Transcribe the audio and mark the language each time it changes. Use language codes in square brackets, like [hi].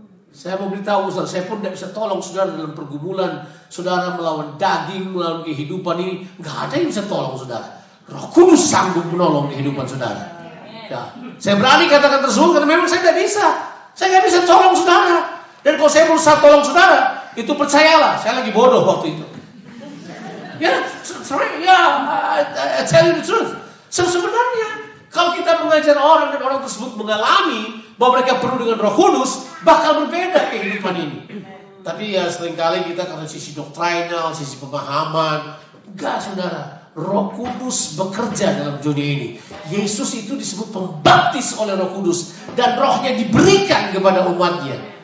[id] Saya mau beritahu, saya pun tidak bisa tolong saudara dalam pergumulan saudara melawan daging, melawan kehidupan ini. Nggak ada yang bisa tolong saudara. Roh Kudus sanggup menolong kehidupan saudara. Ya, saya berani katakan tersebut karena memang saya tidak bisa. Saya nggak bisa tolong saudara. Dan kalau saya berusaha tolong saudara, itu percayalah, saya lagi bodoh waktu itu. [en] Ya, sorry, ya, I tell you the truth. [id] Sebenarnya, kalau kita mengajar orang dan orang tersebut mengalami bahwa mereka penuh dengan Roh Kudus, bakal berbeda kehidupan ini. Tapi ya seringkali kita karena sisi doktrinal, sisi pemahaman, enggak saudara. Roh Kudus bekerja dalam dunia ini. Yesus itu disebut pembaptis oleh Roh Kudus dan rohnya diberikan kepada umatnya.